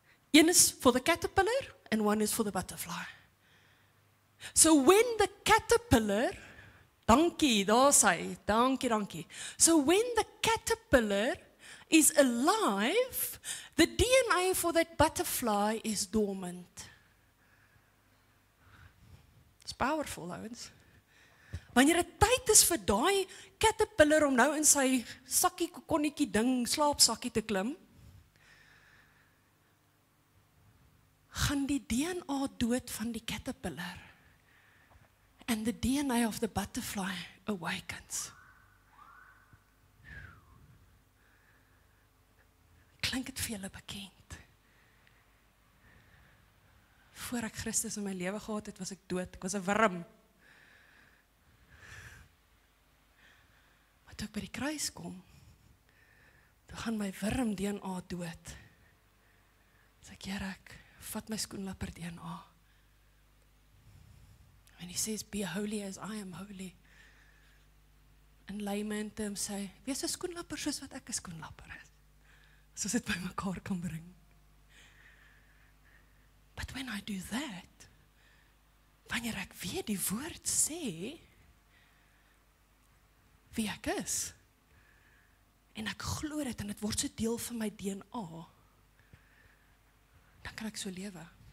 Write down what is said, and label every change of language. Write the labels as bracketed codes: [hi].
[en] Een is for the caterpillar, and one is for the butterfly. So when the caterpillar, [af] dankie, daar sê, dankie. [en] So when the caterpillar is alive, the DNA for that butterfly is dormant. It's powerful, ouens. [af] Wanneer dit tyd is vir daai caterpillar om nou in sy sakkie kokonnetjie ding, slaapsakkie te klim, gaan die DNA dood van die caterpillar. [en] And the DNA of the butterfly awakens. [af] Klink dit vir julle bekend? Voor ek Christus in my lewe gehad het, was ek dood. Ek was 'n wurm. Maar toe ek by die kruis kom, toe gaan my wurm DNA dood. Sê ek, Here, ek vat my skoenlapper DNA. [en] And he says, be holy as I am holy. In layman terms [af] sê, wees 'n skoenlapper soos wat ek 'n skoenlapper is. Soos dit by mekaar kan bring. [en] But when I do that, [af] wanneer ek weer die woord sê, wie ek is, en ek glo dit, en dit word so deel van my DNA, dan kan ek so lewe.